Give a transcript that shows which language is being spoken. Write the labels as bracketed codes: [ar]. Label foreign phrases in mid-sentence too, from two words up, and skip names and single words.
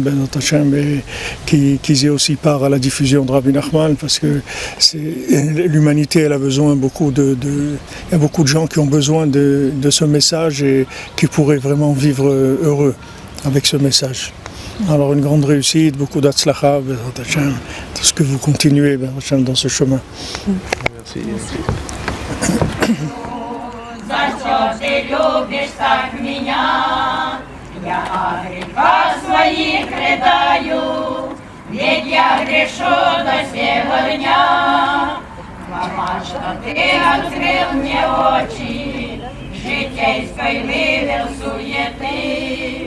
[he] בעזרת השם, [fr] qu'ils aient aussi part à la diffusion de Rabbi Nachman, parce que l'humanité elle a besoin il y a beaucoup de gens qui ont besoin de ce message et qui pourraient vraiment vivre heureux avec ce message. Alors une grande réussite, beaucoup d'Atzlacha, [he] בעזרת השם, [fr] tout ce que vous continuez [he] בעזרת השם [fr] dans ce chemin. Merci. [ru] За что ты любишь так меня? Я о грехах своих рыдаю, ведь я грешу до сего дня. Мама, что ты открыл мне очи, житейской вывел суеты.